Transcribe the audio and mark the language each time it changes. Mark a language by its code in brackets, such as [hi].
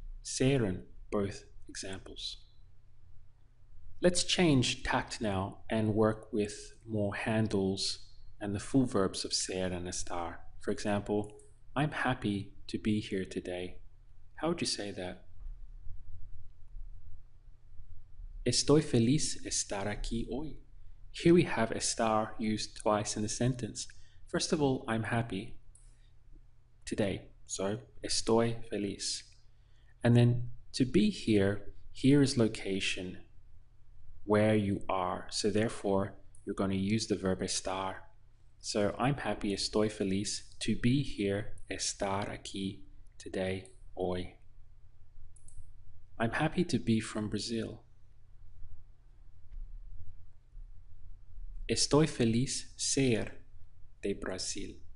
[en] Ser in both examples. Let's change tact now and work with more handles and the full verbs of ser and estar. For example, I'm happy to be here today. How would you say that? [es] Estoy feliz estar aquí hoy. [en] Here we have estar used twice in the sentence. First of all, I'm happy today. So, [es] estoy feliz. [en] And then to be here, here is location, where you are. So therefore, you're going to use the verb estar. So I'm happy, [es] estoy feliz, [en] to be here, [es] estar aquí, [en] today, hoy. I'm happy to be from Brazil. [es] Estoy feliz ser de Brasil.